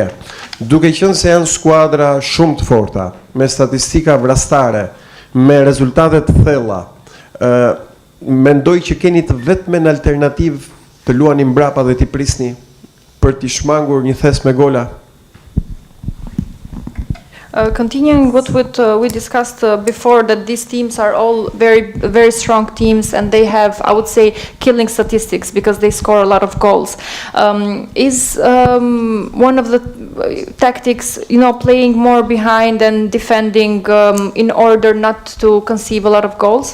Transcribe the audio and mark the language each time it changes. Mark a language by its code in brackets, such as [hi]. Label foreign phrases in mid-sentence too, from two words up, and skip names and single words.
[sq] Duke qenë se janë skuadra shumë të forta, me statistika vrastare, me rezultate të thella, mendoj që keni të vetmen alternativë të luani mbrapa dhe t'i prisni për t'i shmangur një thes me gola? [en] Continuing what we discussed before, that these teams are all very strong teams, and they have, I would say, killing statistics because they score a lot of goals. Is one of the tactics, playing more behind and defending in order not to conceive a lot of goals?